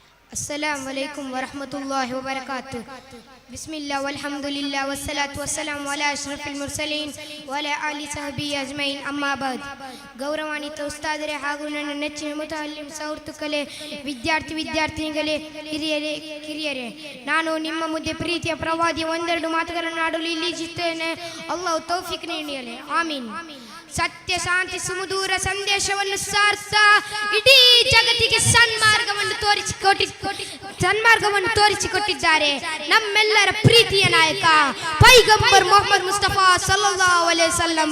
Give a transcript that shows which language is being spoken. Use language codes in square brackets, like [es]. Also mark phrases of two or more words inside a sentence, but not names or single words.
[ar] السلام عليكم ورحمة الله وبركاته. بسم الله والحمد لله والصلاة والسلام على أشرف المرسلين وعلى آله وصحبه أجمعين. أما بعد [kn] ಗೌರವಾನ್ವಿತ ಉಸ್ತಾದರೇ ಹಾಗೂ ನನ್ನ ನೆಚ್ಚಿನ ಮುತಅಲ್ಲಿಮ್ ಸಹೃತ್ತುಗಳೇ, ವಿದ್ಯಾರ್ಥಿನಿಗಳೇ, ಕಿರಿಯರೇ, ನಾನು ನಿಮ್ಮ ಮುಂದೆ ಪ್ರೀತಿಯ ಪ್ರವಾದಿಯ ಒಂದೆರಡು ಮಾತುಗಳನ್ನು ಆಡಲು ಇಲ್ಲಿದ್ದೇನೆ. ಅಲ್ಲಾಹು ತೌಫೀಕ್ ನೀಡಲಿ, ಆಮೀನ್. ಸತ್ಯ ಶಾಂತಿ ಸುಮಧುರ ಸಂದೇಶವನ್ನು ಸಾರ್ತಾ ಇಡೀ ಜಗತ್ತಿಗೆ ಸನ್ಮಾರ್ಗವನ್ನು ತೋರಿಸಿಕೊಟ್ಟಿದ್ದಾರೆ ನಮ್ಮೆಲ್ಲರ ಪ್ರೀತಿಯ ನಾಯಕ ಪೈಗಂಬರ್ ಮೊಹಮ್ಮದ್ ಮುಸ್ತಫಾ [ar] صلى الله عليه وسلم.